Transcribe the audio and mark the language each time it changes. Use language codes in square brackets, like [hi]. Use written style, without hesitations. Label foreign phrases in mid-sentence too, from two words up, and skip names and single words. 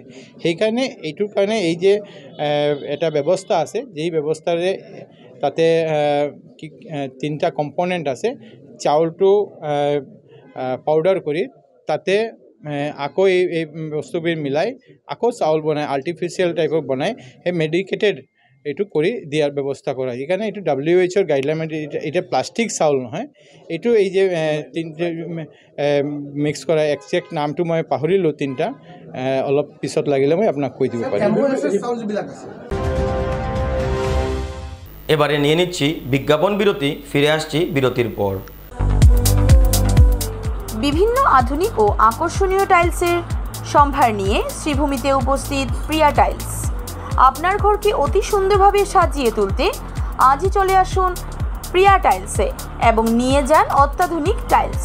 [as] সেইকাৰণে এইটোৰ কাৰণে এই যে এটা ব্যৱস্থা আছে, যেই ব্যৱস্থাৰে তাতে 3টা কম্পনেণ্ট আছে, চাউলটো পাউডাৰ কৰি তাতে আকৌ এই বস্তুবোৰ মিলাই আকৌ চাউল বনাই, আৰ্টিফিচিয়েল টাইপৰ বনাই, সেই মেডিকেটেড এইটো কৰি দিয়াৰ ব্যৱস্থা কৰা। সেইকাৰণে এইটো WHO গাইডলাইন, এতিয়া প্লাষ্টিক চাউল নহয়। এইটো এই যে মিক্স কৰা একজেক্ট নামটো মই পাহৰিলোঁ, 3টা অলপ পিছত লাগিলে মই আপোনাক কৈ দিব পাৰিম। [bn] এবারে নিয়ে নিচ্ছি বিজ্ঞাপন বিরতি, ফিরে আসছি বিরতির পর। বিভিন্ন আধুনিক ও আকর্ষণীয় টাইলসের সম্ভার নিয়ে শ্রীভূমিতে উপস্থিত প্রিয়া টাইলস। আপনার ঘরকে অতি সুন্দরভাবে সাজিয়ে তুলতে আজই চলে আসুন প্রিয়া টাইলসে এবং নিয়ে যান অত্যাধুনিক টাইলস।